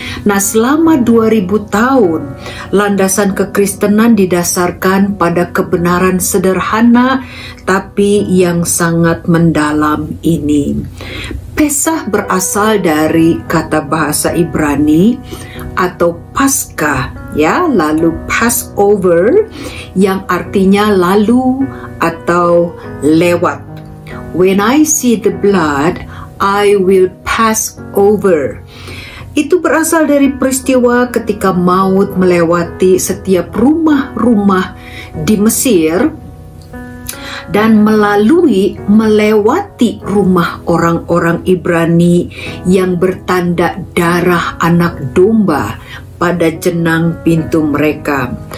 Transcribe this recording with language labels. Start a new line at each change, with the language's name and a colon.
Indonesian: Nah, selama 2000 tahun landasan kekristenan didasarkan pada kebenaran sederhana tapi yang sangat mendalam ini. Pesah berasal dari kata bahasa Ibrani atau Paskah, ya, lalu Passover yang artinya lalu atau lewat.
English: When I see the blood, I will pass over.
Indonesian: Itu berasal dari peristiwa ketika maut melewati setiap rumah-rumah di Mesir dan melewati rumah orang-orang Ibrani yang bertanda darah anak domba pada jenang pintu mereka.